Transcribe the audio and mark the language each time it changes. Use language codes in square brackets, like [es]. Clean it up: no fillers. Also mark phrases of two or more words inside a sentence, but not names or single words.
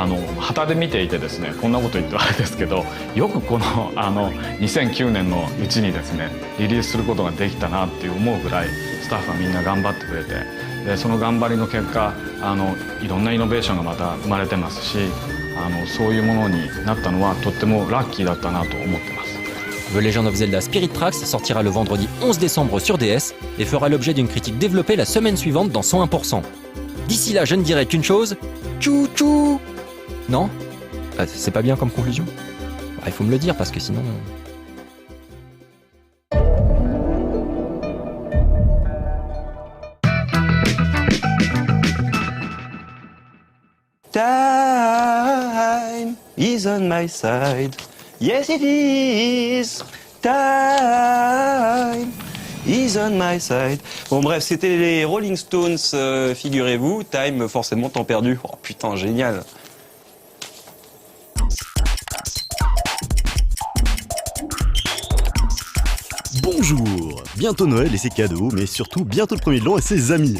[ja] 旗で見ていてですねこんなこと言ってはあれですけどよくこの2009年のうちにですねリリースすることができたなっていう思うぐらいスタッフはみんな頑張ってくれてでその頑張りの結果いろんなイノベーションがまた生まれてますしそういうものになったのはとってもラッキーだったなと思ってます。 [fr] The Legend of Zelda Spirit Tracks sortira le vendredi 11 décembre sur DS et fera l'objet d'une critique développée la semaine suivante dans 101%. D'ici là, je ne dirai qu'une chose. Tchou tchou. Non ? C'est pas bien comme conclusion ? Il faut me le dire parce que sinon... [en] Time is on my side. Yes it is. Time is on my side. [fr] Bon bref, c'était les Rolling Stones, figurez-vous. Time, forcément, temps perdu. Oh putain, génial. Bonjour. Bientôt Noël et ses cadeaux, mais surtout bientôt le premier de l'an et ses amis.